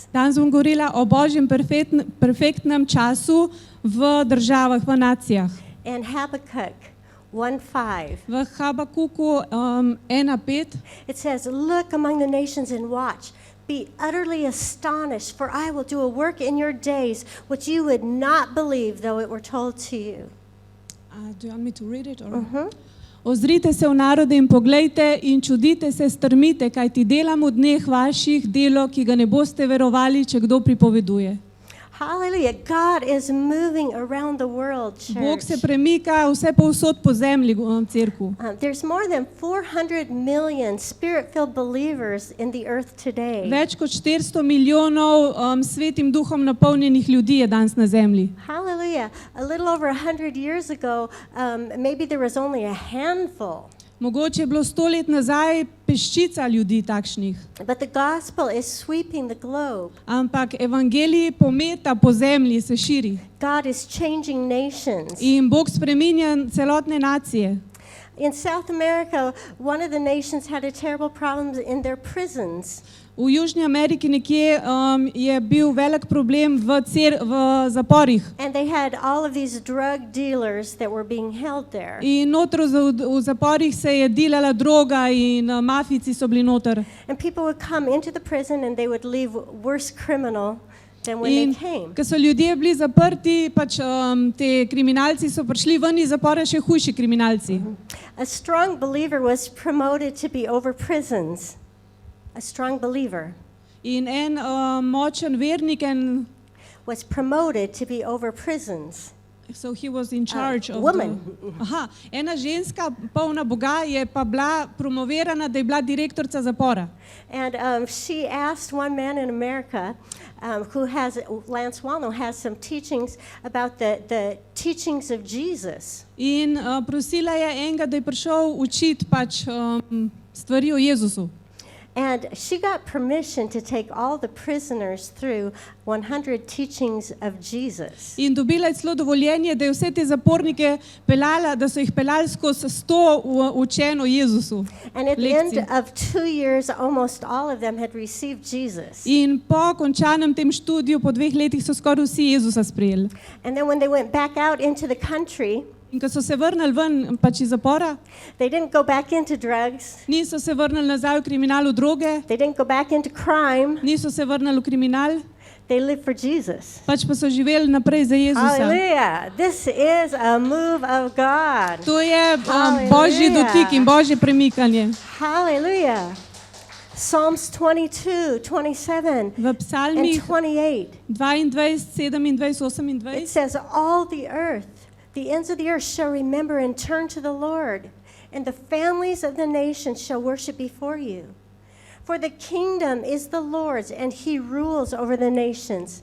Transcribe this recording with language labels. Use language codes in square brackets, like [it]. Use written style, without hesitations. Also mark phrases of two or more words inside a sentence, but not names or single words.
[sl] Danes bom govorila o Božjem perfektnem času v državah, v nacijah. [en] And Habakkuk 1:5. [sl] V Habakuku 1:5 [en] it says, "Look among the nations and watch. Be utterly astonished, for I will do a work in your days which you would not believe though it were told to you." Do you want me to read it? Or? [sl] Ozrite se v narode in poglejte in čudite se, strmite, kajti delam v dneh vaših delo, ki ga ne boste verovali, če kdo pripoveduje. [en] Hallelujah. God is moving around the world, church. [sl] Bog se premika vse povsod po zemlji, cerku. [en] There's more than 400 million spirit-filled believers in the earth today. [sl] Več kot 400 milijonov svetim duhom napolnjenih ljudi je danes na zemlji. [en] Hallelujah. A little over 100 years ago, maybe there was only a handful. [sl] Mogoče je bilo 100 let nazaj peščica ljudi takšnih. [en] But the gospel is sweeping the globe. [sl] Ampak evangelij pometa po zemlji, se širi. [en] God is changing nations. [sl] In Bog spreminja celotne nacije. [en] In South America, one of the nations had a terrible problem in their prisons. [sl] V Južni Ameriki nekje je bil velik problem v zaporih. [en] And they had all of these drug dealers that were being held there. [sl] In noter v zaporih se je dilala droga in mafijci so bili noter. [en] And people would come into the prison and they would leave worse criminal than when they came. [sl] Ko so ljudje bili zaprti, pač te kriminalci so prišli ven iz zapora še hujši kriminalci. [en] A strong believer was promoted to be over prisons. A strong believer. [sl] In močen vernik [en] was promoted to be over prisons. So he was in charge of woman. [sl] Ena ženska polna Boga je pa bila promovirana, da je bila direktorica zapora. [en] And she asked one man in America who has, Lance Wallno, has some teachings about the teachings of Jesus. [sl] In prosila je enega, da je prišel učiti pač stvari o Jezusu. [en] And she got permission to take all the prisoners through 100 teachings of Jesus. [sl] In dobila je celo dovoljenje, da je vse te zapornike pelala, da so jih pelali skozi 100 učenj o Jezusu. [en] And at the end of 2 years, almost all of them had received Jesus. [sl] In po končanem tem študiju, po 2 letih so skoraj vsi Jezusa sprejeli. [en] And then when they went back out into the country, [sl] in ko so se vrnili ven pač iz zapora, [en] they didn't go back into drugs. [sl] Niso se vrnili nazaj v kriminalu droge. [en] They didn't go back into crime. [sl] Niso se vrnili v kriminal. [en] They lived for Jesus. [sl] Pač pa so živeli naprej za Jezusa. [en] Hallelujah. This is a move of God. [sl] To je Božji dotik in Božje premikanje. [en] Hallelujah. Psalms 22, 27 [sl] v psalmih [en] and 28. [sl] 22, 27, 28. [en] It says, all the earth, the ends of the earth shall remember and turn to the Lord, and the families of the nations shall worship before you. For the kingdom is the Lord's, and he rules over the nations.